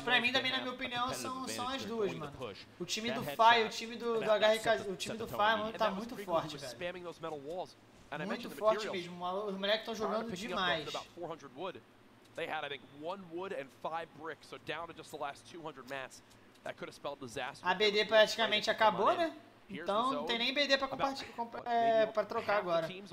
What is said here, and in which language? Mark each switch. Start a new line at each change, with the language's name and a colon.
Portuguese: Pra mim, também, na minha opinião, são as duas, mano. O time do Tfue e o time do HRK, o time do Tfue, mano, tá muito forte, velho. Muito forte mesmo. Os moleques estão jogando demais.
English: They had, I think, 1 wood and 5 bricks, so down to just the last 200 mats. That could have spelled disaster.
Portuguese: A BD praticamente acabou, né? Então não tem nem BD pra trocar agora.